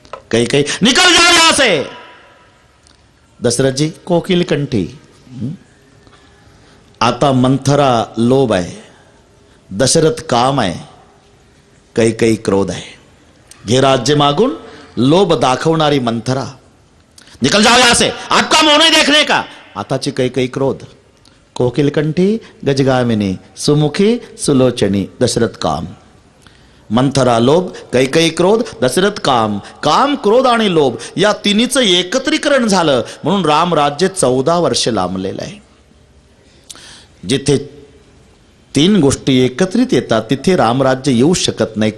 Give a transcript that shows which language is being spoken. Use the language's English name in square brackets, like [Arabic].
[Hindi] कैकई, निकल जाओ यहां से. दशरथ जी, कोकिलकंठी. [Marathi] आता मंथरा लोभ आहे, दशरथ काम आहे, कैकई क्रोध आहे. घे राज्य मागून लोभ दाखवणारी मंथरा, [Hindi] निकल जाओ यहां से, आपका मोह नहीं देखने का. [Marathi] आताची कैकई क्रोध, कोकिलकंठी गजगामिनी, सुमुखी सुलोचनी, दशरथ काम. मंथरा लोभ, कैकई क्रोध, दशरथ काम. काम, क्रोध आणि लोभ या तिन्हीचं एकत्रीकरण झालं म्हणून राम राज्य 14 वर्ष लांबलेलं आहे. जिथे तीन गोष्टी एकत्रित येतात तिथे रामराज्य येऊ शकत नाही.